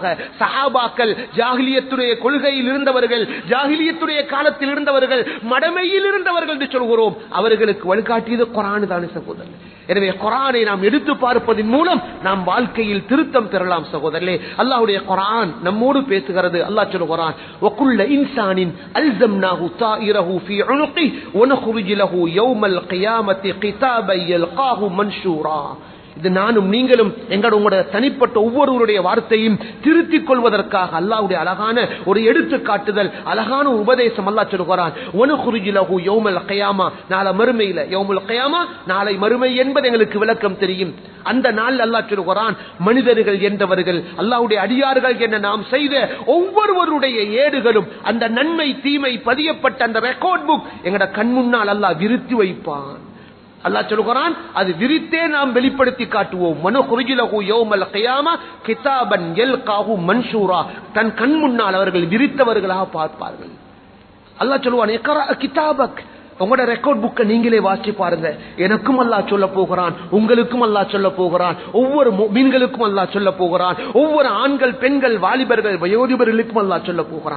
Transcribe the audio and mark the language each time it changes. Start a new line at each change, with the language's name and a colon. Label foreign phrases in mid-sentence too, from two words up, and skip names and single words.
Tamil: சஹாபாக்கள் ஜாஹிலியத்துடைய கொள்கையில் இருந்தவர்கள், ஜாஹிலியத்துடைய காலத்தில் இருந்தவர்கள், மடமையில் இருந்தவர்கள் என்று சொல்கிறோம். அவர்களுக்கு வழிகாட்டியது குர்ஆன் தானே சகோதரர். எனவே குர்ஆனை நாம் எடுத்து பார்ப்பதன் மூலம் நாம் வாழ்க்கையில் திருத்தம் பெறலாம் சகோதரர்களே. அல்லாஹ்வுடைய குர்ஆன் நம்மோடு பேசுகிறது. அல்லாஹ் சொல்கிறான்,
Arabic: وكل إنسان ألزمناه طائره في عنقه வனخرج له يوم القيامة كتابا يلقاه منشورا.
Tamil: இது நானும் நீங்களும் உங்களுடைய தனிப்பட்ட ஒவ்வொருவருடைய வார்த்தையும் திருத்திக் கொள்வதற்காக அல்லாஹ்வுடைய அழகான ஒரு எடுத்துக்காட்டுதல், அழகான உபதேசம். அல்லாஹ் சொல்கிறான்,
Arabic: ونخرج له يوم القيامة,
Tamil: நாளை மறுமையில
Arabic: يوم القيامة,
Tamil: நாளை மறுமை என்பது எங்களுக்கு விளக்கம் தெரியும். அந்த நாள் அல்லாஹ் சொல்கிறான், மனிதர்கள் என்றவர்கள், அல்லாஹ்வுடைய அடியார்கள் என்ற நாம் செய்த ஒவ்வொருவருடைய ஏடுகளும், அந்த நன்மை தீமை பதியப்பட்ட அந்த
English: record book
Tamil: எங்கட கண் முன்னால் அல்லாஹ் விரித்து வைப்பான். அல்லாஹ் சொல்கிறான், அது விரித்தே நாம் வெளிப்படுத்தி காட்டுவோம்.
Arabic: ونخرج له يوم القيامة كتابا يلقاه منشورا,
Tamil: தன் கண் முன்னால் அவர்கள் விரித்தவர்களாக பார்ப்பார்கள். அல்லாஹ் சொல்வான்,
Arabic: اقرأ كتابك,
Tamil: உங்களோட
English: record book
Tamil: நீங்களே வாசி பாருங்க. எனக்கும் அல்லாஹ் சொல்ல போகிறான், உங்களுக்கும் அல்லாஹ் சொல்ல போகிறான், ஒவ்வொரு முஃமின்களுக்கும் அல்லாஹ் சொல்ல போகிறான், ஒவ்வொரு ஆண்கள் பெண்கள் வாலிபர்கள் வயோதிபர்களுக்கும் அல்லாஹ் சொல்ல போகிறான்.